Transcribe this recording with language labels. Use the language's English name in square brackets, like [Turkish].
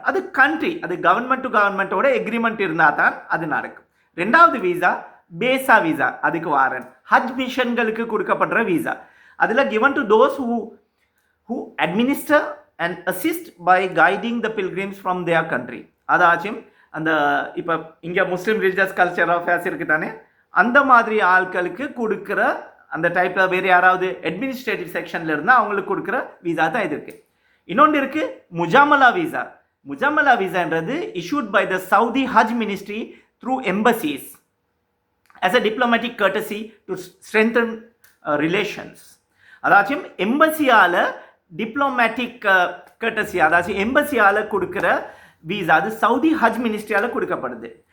[Tamil] அது கண்ட்ரி, அது government to கவர்மெண்ட்டோட எக்ரிமெண்ட் இருந்தால் தான் அது நடக்கும். ரெண்டாவது வீசா பேசா வீசா, அதுக்கு வாரன் ஹஜ் மிஷன்களுக்கு கொடுக்கப்படுற வீசா. [English] அதில் given to those who administer and assist by guiding the pilgrims from their country. [Tamil] அதாச்சும் அந்த இப்போ இங்கே முஸ்லீம் ரிலிஜியஸ் கல்ச்சர் அஃபேர்ஸ் இருக்குது தானே, அந்த மாதிரி ஆட்களுக்கு கொடுக்குற அந்த டைப்பில் வேறு யாராவது அட்மினிஸ்ட்ரேட்டிவ் செக்ஷனில் இருந்தால் அவங்களுக்கு கொடுக்குற வீசா தான் இது இருக்குது. இன்னொன்று இருக்குது முஜாமலா visa. [English] முஜாமலா வீசான்றது issued by the Saudi Hajj Ministry through embassies as a diplomatic courtesy to strengthen relations. [Tamil] அதாச்சும் எம்பசியால் டிப்ளமேட்டிக் கர்டசி, அதாச்சும் எம்பசியால் கொடுக்குற வீசா, அது சவுதி ஹஜ் மினிஸ்ட்ரியால் கொடுக்கப்படுது.